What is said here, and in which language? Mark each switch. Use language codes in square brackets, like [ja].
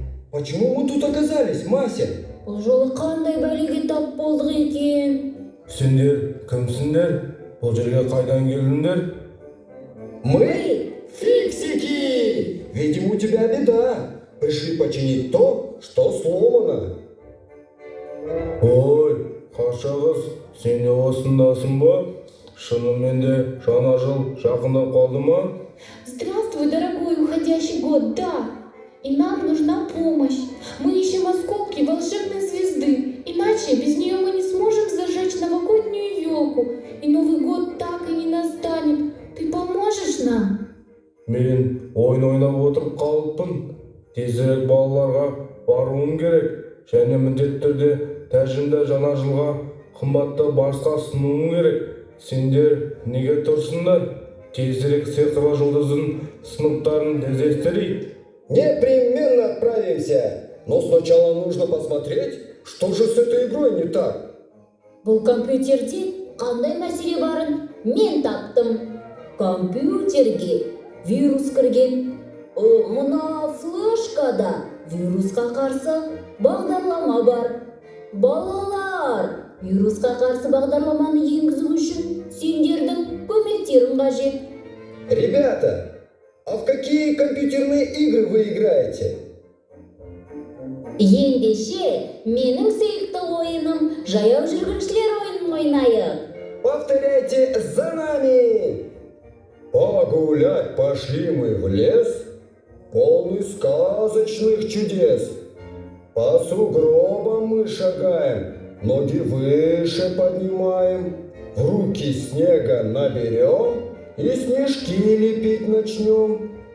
[ru] Почему мы тут оказались, Мася? [kk] Бұл жолы қандай бәлеге тап болдық екен? Сендер кімсіңдер? Бұл жерге қайдан келдіңдер? [ru] Мы фиксики! Видимо, у тебя беда. Пришли починить то, что сломано. [kk] Ой, қарша қыз, сен де осындасың ба? Шынымен де жаңа жыл жақындап қалды ма? [ru] Здравствуй, дорогой уходящий год, да. И нам нужна помощь. Мы ищем осколки волшебной звезды. Иначе без нее мы не сможем зажечь новогоднюю елку. И Новый год так и не настанет. Ты поможешь нам? [kk] Мен ойын ойнап отырып қалыппын. Тезірек балаларға баруым керек. Және міндетті түрде тәжімді жаңа жылға қымбатты басқа ұсынуым керек. Сендер неге тұрсыңдар? Тезірек сиқырлы жұлдыздың сыныптарын іздестірейік. [ru] Непременно отправимся. Но сначала нужно посмотреть, что же с этой игрой не так. [kk] Бұл компьютерде қандай мәселе барын мен таптым. Компьютерге вирус кірген. Мына флешкада вирусқа қарсы бағдарлама бар. Балалар, вирусқа қарсы бағдарламаны енгізу үшін сендердің көмектерің қажет. [ru] Ребята, а в какие компьютерные игры вы играете? [kk] Ендеше, менің сүйікті ойыным жаяу жүргіншілер ойынын ойнайық. [ru] Повторяйте за нами! Погулять пошли мы в лес, полный сказочных чудес. По сугробам мы шагаем, ноги выше поднимаем, в руки снега наберем и снежки лепить начнем.